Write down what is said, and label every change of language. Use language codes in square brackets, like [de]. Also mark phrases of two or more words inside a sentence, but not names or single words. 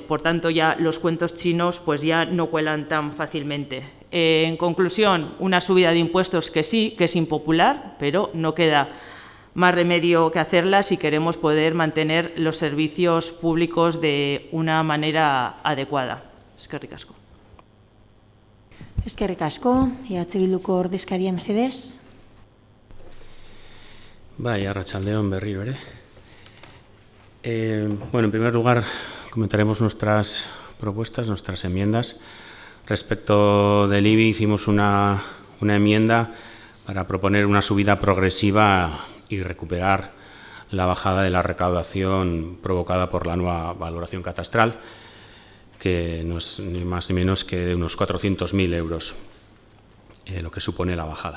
[es] Por tanto, ya los cuentos chinos pues ya no cuelan tan fácilmente. En conclusión, una subida de impuestos que sí, que es impopular, pero no queda más remedio que hacerla si queremos poder mantener los servicios públicos de una manera adecuada. [eu] Eskerrik asko. Eskerrik asko, Bilduko ordezkaria mesedez. Bai, arratsaldeon berriro ere. [es] Bueno, en primer lugar, comentaremos nuestras propuestas, nuestras enmiendas. Respecto del IBI, hicimos una enmienda para proponer una subida progresiva y recuperar la bajada de la recaudación provocada por la nueva valoración catastral, que no es ni más ni menos que de unos 400.000 euros, lo que supone la bajada.